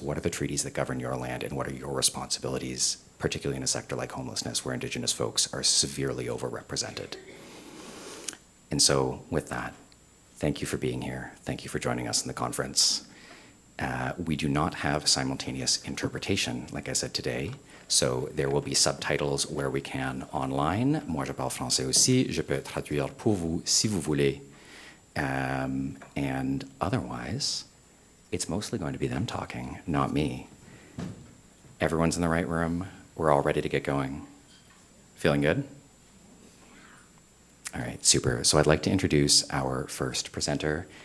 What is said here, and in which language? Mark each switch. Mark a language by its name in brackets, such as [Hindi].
[English] What are the treaties that govern your land, and what are your responsibilities, particularly in a sector like homelessness, where Indigenous folks are severely overrepresented? And so with that, thank you for being here. Thank you for joining us in the conference. We do not have simultaneous interpretation, like I said today, so there will be subtitles where we can online. [French] Moi, je parle français aussi. Je peux traduire pour vous si vous voulez. [English] And otherwise, it's mostly going to be them talking, not me. Everyone's in the right room. We're all ready to get going. Feeling good? All right, super. So I'd like to introduce our first presenter.